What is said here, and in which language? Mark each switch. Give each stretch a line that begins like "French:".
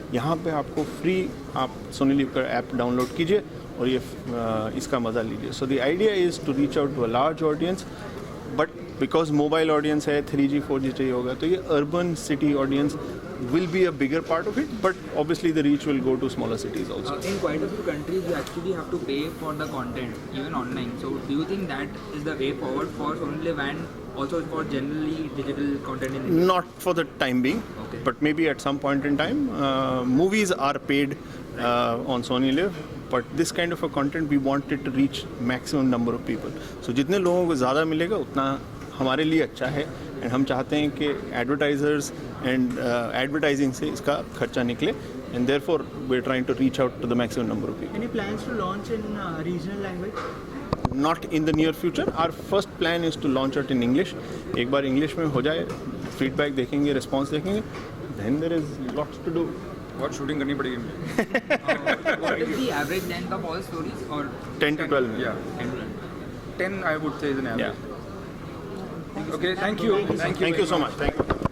Hindi: यहाँ पे आपको फ्री आप Sonyliv का ऐप डाउनलोड कीजिए और ये इसका मज़ा लीजिए।
English: so the idea is to reach out to a large audience, but because mobile audience
Hindi: है, 3G 4G चाहिए होगा, तो ये
English: Urban city audience will be a bigger part of it, but obviously the reach will go to smaller cities also. In quite a few countries, you actually have to pay for the content, even online. So, do you think that is the way forward for Sonyliv and also for generally digital content in India? Not for the time being, Okay. but maybe at some point in time. Movies are paid on Sonyliv, but this kind of a content we want it to reach maximum number of people.
Hindi: So जितने लोगों को ज़्यादा मिलेगा उतना हमारे लिए अच्छा है, एंड हम चाहते हैं कि एडवर्टाइजर्स एंड एडवर्टाइजिंग से इसका खर्चा निकले,
English: And therefore we are trying to reach out to the maximum number of people. Any plans to launch in regional language? Not in the near future. Our first plan is to launch it in English.
Hindi: एक बार English में हो जाए, feedback देखेंगे, response देखेंगे,
English: then there is lots to do.
Hindi: बहुत shooting करनी पड़ेगी मुझे।
English: What is the average length of all stories? Or 10 to 12 minutes. Yeah, 10 to 12? 10 I would say is an average. Yeah. Okay, thank you. Thank you so much. Thank you.